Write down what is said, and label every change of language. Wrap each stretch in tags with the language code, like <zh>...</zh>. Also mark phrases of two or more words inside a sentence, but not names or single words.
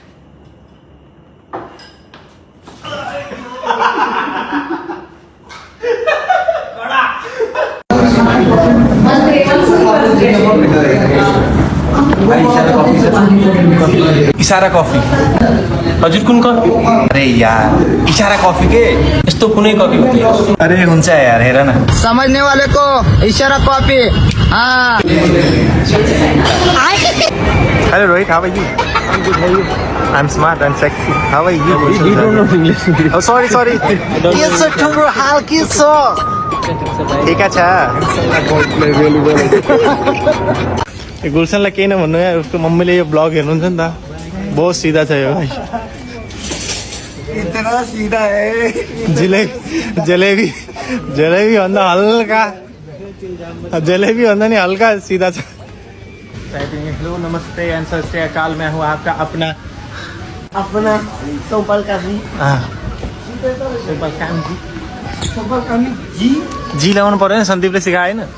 <hi>इशारा कॉफी</hi> <ne>हजुर कुन कफी?</ne> <hi>अरे यार इशारा कॉफी के</hi> <ne>यस्तो कुनै कफी हुँदैन। अरे हुन्छ यार हेर न</ne> <hi>समझने वाले को इशारा कॉपी। हाँ</hi> <en>Hello Rohit how are you I am good how are you I am smart and sexy how are you You don't know English. Oh sorry</en> <ne>ये सब ठुम्रो हाल के छ ठीक छ गुलसनलाई केही नभन्नु यार उसको मम्मीले यो ब्लग हेर्नुहुन्छ नि त</ne> <hi>बहुत सीधा</hi> <ne>छ यो</ne> <hi>इतना सीधा है</hi> <ne>जलेबी भन्दा हल्का जलेबी भन्दा नि हल्का सीधा छ।</ne> <hi>हेलो नमस्ते एंड सत श्री अकाल, मैं हूँ आपका अपना सोपल कामी</hi> <ne>जी लगाउनु पर्यो नि, सन्दीपले सिकाएन।</ne>